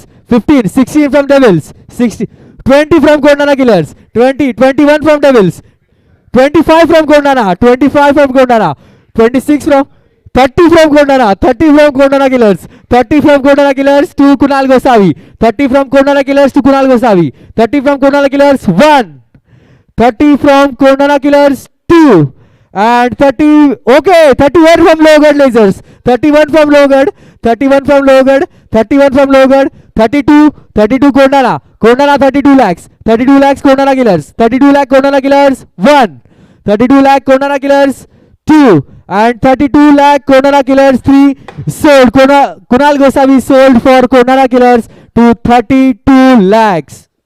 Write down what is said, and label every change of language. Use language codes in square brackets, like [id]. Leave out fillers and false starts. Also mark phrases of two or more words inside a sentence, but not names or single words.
[en] 15, 16 from Devils, 60, 20 from Kornara Killers, 20, 21 from Devils, 25 from Kornara, 25 from Kornara, 26 from, 30 from Kornara, 30 from Kornara Killers, 30 from Kornara Killers to Kunal Gosavi, 30 from Kornara Killers to Kunal Gosavi, 30 from Kornara Killers. 1, 30 from Kornara Killers. 2, and 30, okay, 31 from Lohgad Lasers, 31 from Lohgad, 31 from Lohgad, 31 from Lohgad, 32, 32 Kornara, Kornara 32 lakhs, 32 lakhs Kornara Killers, 32 lakh Kornara Killers. 1, 32 lakh Kornara Killers. 2, and 32 lakh Kornara Killers. 3, sold. Kunal Gosavi sold for Kornara Killers to 32 lakhs.